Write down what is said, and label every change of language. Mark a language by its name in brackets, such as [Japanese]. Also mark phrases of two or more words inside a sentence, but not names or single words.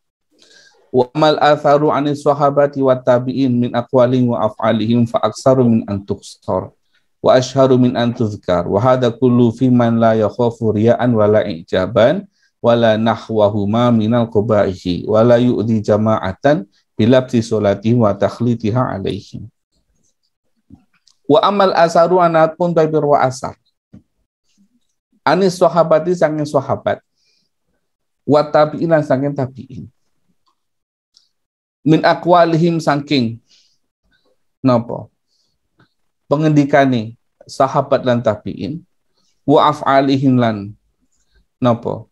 [Arabic] وأما الآثار عن الصحابة والتابعين من أقوالهم وأفعالهم فأكثر من أن تحصر وأشهر من أن تذكر وهذا كله فيمن لا يخاف رياء ولا إعجابا ولا نحوهما من القبائح ولا يؤذي جماعة بلبس صلاته وتخليطها عليهم. وأما الآثار anapun تعبير والأثر. عن الصحابة [Javanese] sanging sahabat. [Arabic] والتابعين [Javanese] sanging tabi'in. [Arabic] من أقوالهم [Javanese] sangking napa? Pengendikane sahabat lan tabi'in. [Arabic] وأفعالهم [Javanese] lan napa?